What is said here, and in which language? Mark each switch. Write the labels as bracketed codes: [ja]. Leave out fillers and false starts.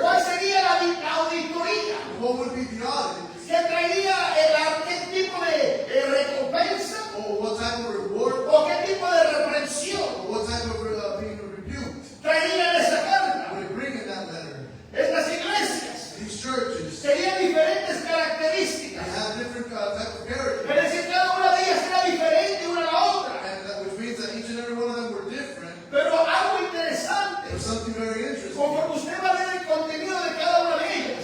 [es] ¿Cuál sería la auditoría? [en] What would be the audit? [es] ¿Qué traería qué tipo de recompensa? [en] Or what type of reward? [es] ¿O qué tipo de reprensión [en] Or what type of being rebuked? [es] traería en esa carta? [en] Would it bring in that letter? [es] Estas iglesias [en] These churches, [es] tenían diferentes [en] they [es] características. [en] have different type of character. [es] Es decir, cada una de ellas era diferente una a la otra. [en] And that which means that each and every one of them were different. [es] Pero algo interesante, [en] There's something very interesting. [es] conforme usted va a ver el contenido de cada una de ellas,